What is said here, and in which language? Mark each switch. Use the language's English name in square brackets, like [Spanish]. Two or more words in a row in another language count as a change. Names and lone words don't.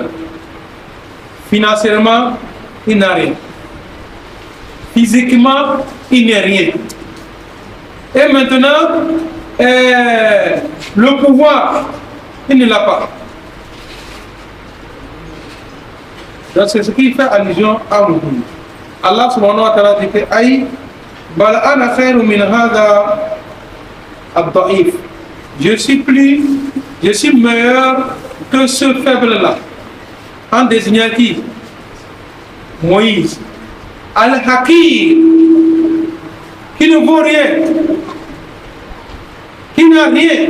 [French] Financièrement, il n'a rien. Physiquement, il n'est rien. Et maintenant, le pouvoir, il ne l'a pas. Donc c'est ce qui fait allusion à Muhin. Allah [Arabic] سبحانه وتعالى [French] dit que Aïe, [Arabic] بل أنا خير من هذا الضعيف. [French] Je suis meilleur que ce faible-là. En désignant qui? Moïse. Al-Hakir, qui ne vaut rien, qui n'a rien.